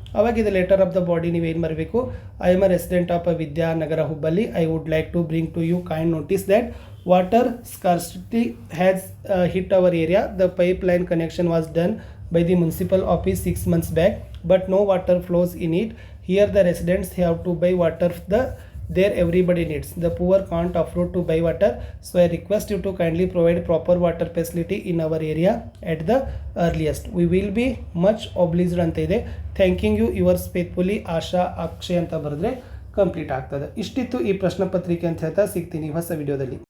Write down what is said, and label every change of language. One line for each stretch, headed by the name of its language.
Kannada: ಅವಾಗ ಇದು
English: letter of the body
Kannada: ನೀವೇನು ಬರಬೇಕು,
English: I am a resident of Vidyanagar Hubballi, I would like to bring to you kind notice that water scarcity has hit our area, the pipeline connection was done by the municipal office 6 months back, but no water flows in it. Here the residents have to buy water there everybody needs. The poor can't afford to buy water, so I request you to kindly provide proper water facility in our area at the earliest. We will be much obliged
Kannada: ಅಂತ ಇದೆ.
English: thanking you yours faithfully
Kannada: ಆಶಾ ಅಕ್ಷಯ್ ಅಂತ ಬರೆದ್ರೆ complete ಆಗ್ತದೆ. ಇಷ್ಟಿತ್ತು ಈ ಪ್ರಶ್ನೆ ಪತ್ರಿಕೆ ಅಂತ ಹೇಳ್ತಾ ಸಿಗ್ತೀನಿ ಹೊಸ ವಿಡಿಯೋದಲ್ಲಿ.